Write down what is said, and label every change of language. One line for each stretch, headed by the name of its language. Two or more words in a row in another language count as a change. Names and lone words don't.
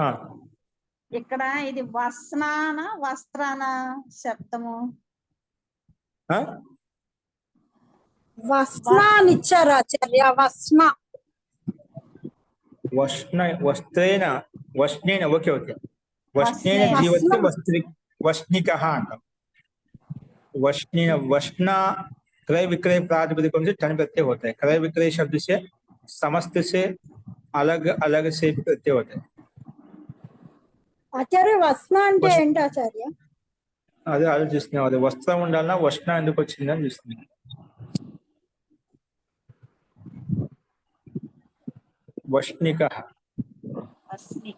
Telugu: ఇక్కడ ఇది వస్నాన వస్త్రాన శబ్దము ఆ? వస్న అని ఇచ్చారు ఆచార్య. వస్న.
Sanskrit: వస్త్రేణ వస్నేన,
English: okay okay.
Sanskrit: వస్నేన వస్నేన. జీవతి వస్నిక
Telugu: అంటాం.
Hindi: वष्णीन वष्णा क्रय विक्रय प्रातिपदिकों से ठन प्रत्यय होता है। क्रय विक्रय शब्द से समस्त से अलग अलग से भी प्रत्यय होते हैं।
Telugu: ఆచార్య వస్న అంటే ఏంటి ఆచార్య? అదే ఆలోచిస్తున్నాం, అదే వస్త్రం ఉండాలన్నా వష్ణ ఎందుకు వచ్చిందని చూస్తున్నాం.
Sanskrit: వష్ణిక వస్నిక.